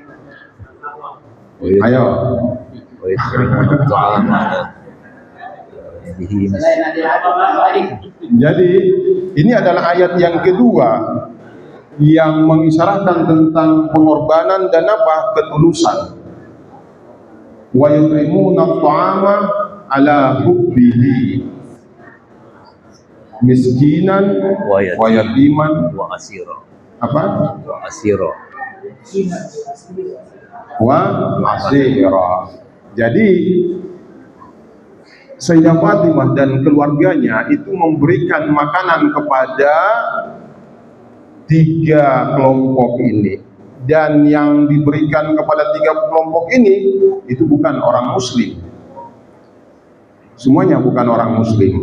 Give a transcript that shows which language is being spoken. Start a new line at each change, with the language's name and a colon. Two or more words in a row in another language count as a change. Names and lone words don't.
Indonesian: Ayo. Selain adik-adik. Jadi ini adalah ayat yang kedua yang mengisyaratkan tentang pengorbanan dan apa? Ketulusan.
Arabic: ويطعمون الطعام على حبه مسكينا ويتيما وأسيرا.
Indonesian: apa?
Arabic: وأسيرا. وأسيرا.
Indonesian: Jadi Sayyidah Fatimah dan keluarganya itu memberikan makanan kepada 3 kelompok ini, dan yang diberikan kepada 3 kelompok ini itu bukan orang muslim, semuanya bukan orang muslim.